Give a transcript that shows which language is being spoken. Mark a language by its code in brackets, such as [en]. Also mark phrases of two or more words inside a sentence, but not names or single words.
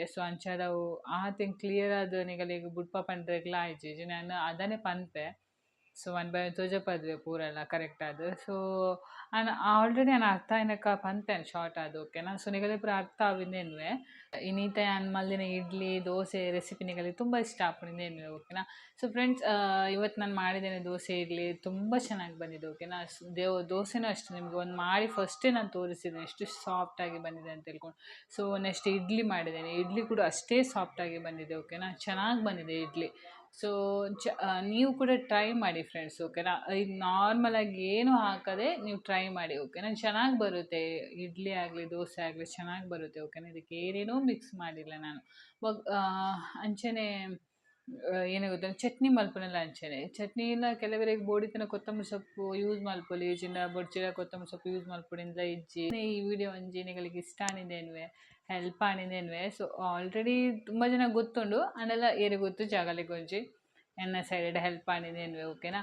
[tcy] ಸೊ ಅಂಚಾದ ಅವು ಆತ್ ಎಂಕ್ ಕ್ಲಿಯರ್ ಆದ್ ನಿಗಲಿಗ್ ಬುಡ್ಪ ಪಂಡ್ರೆಗ್ಲ ಆಯ್ಚಿ ನಾನು ಅದನ್ನೇ ಪನ್ಪೆ. ಸೊ 1 ಬೈ 1 ತೋಜಪದ್ವೆ ಪೂರೆಲ್ಲ ಕರೆಕ್ಟ್ ಆದ್. [en] so already [tcy] ನಾನು ಅರ್ಥ ಏನಕ್ಕ ಪನ್ಪೇನೆ ಶಾರ್ಟ್ ಆದ್, ಓಕೆನಾ. ಸೊ ನಿಗಲಿ ಪೂರ ಅರ್ಥ ಆವಿಂದೇನುವೆ ಇನ್ನೀತ ನಾನು ಮಲ್ದಿನ ಇಡ್ಲಿ ದೋಸೆ ರೆಸಿಪಿ ನಿಗಲಿಗೆ ತುಂಬ ಇಷ್ಟ ಆಪುಂಡಿಂದೇನುವೆ, ಓಕೆನಾ. [kn] ಸೊ ಫ್ರೆಂಡ್ಸ್, ಇವತ್ತು ನಾನು ಮಾಡಿದ್ದೇನೆ ದೋಸೆ ಇಡ್ಲಿ ತುಂಬ ಚೆನ್ನಾಗಿ ಬಂದಿದೆ, ಓಕೆನಾ. ದೋಸೆನೂ ಅಷ್ಟೇ ನಿಮಗೆ ಒಂದು ಮಾಡಿ ಫಸ್ಟೇ ನಾನು ತೋರಿಸಿದ್ದೇನೆ ಎಷ್ಟು ಸಾಫ್ಟಾಗಿ ಬಂದಿದೆ ಅಂತ ಹೇಳ್ಕೊಂಡು. ಸೊ ನೆಕ್ಸ್ಟ್ ಇಡ್ಲಿ ಮಾಡಿದ್ದೇನೆ, ಇಡ್ಲಿ ಕೂಡ ಅಷ್ಟೇ ಸಾಫ್ಟಾಗಿ ಬಂದಿದೆ, ಓಕೆನಾ. ಚೆನ್ನಾಗಿ ಬಂದಿದೆ ಇಡ್ಲಿ. ಸೊ ನೀವು ಕೂಡ ಟ್ರೈ ಮಾಡಿ ಫ್ರೆಂಡ್ಸ್, ಓಕೆನಾ. ಈಗ ನಾರ್ಮಲಾಗಿ ಏನು ಹಾಕದೆ ನೀವು ಟ್ರೈ ಮಾಡಿ, ಓಕೆನಾ. ಚೆನ್ನಾಗಿ ಬರುತ್ತೆ ಇಡ್ಲಿ ಆಗಲಿ ದೋಸೆ ಆಗಲಿ ಚೆನ್ನಾಗಿ ಬರುತ್ತೆ, ಓಕೆನಾ. ಇದಕ್ಕೆ ಏನೇನೋ ಮಿಕ್ಸ್ ಮಾಡಿಲ್ಲ ನಾನು. [tcy] ಅಂಚೆನೆ ಏನೇ ಗೊತ್ತಾ ಚಟ್ನಿ ಮಲ್ಪನೆಲ್ಲ ಅಂಚೆನೆ ಚಟ್ನಿ ಇಲ್ಲ ಕೆಲವರಿಗೆ ಬೋಡಿತನ ಕೊತ್ತಂಬರಿ ಸೊಪ್ಪು ಯೂಸ್ ಮಲ್ಪೊಲಿ ಚಿನ್ನ ಬೊಡ್ಚಿರ ಕೊತ್ತಂಬರಿ ಸೊಪ್ಪು ಯೂಸ್ ಮಲ್ಪೊಡಿಂದ ಇಜ್ಜಿ ಈ ವಿಡಿಯೋ ಒಂಜಿನಿಗಳಿಗೆ ಇಷ್ಟ ಆನಿದ್ದೇನುವೆ ಹೆಲ್ಪ್ ಆನಿದ್ದೇನುವೆ. [en] so already [tcy] ತುಂಬ ಜನ ಗೊತ್ತುಂಡು ಅಂಡೆಲ್ಲ ಏರಿ ಗೊತ್ತು ಜಾಗಲಿಗೆ ಒಂಜಿ ಎನ್ನ ಸೈಡ್ ಹೆಲ್ಪ್ ಆನಿದ್ದೇನುವೆ, ಓಕೆನಾ.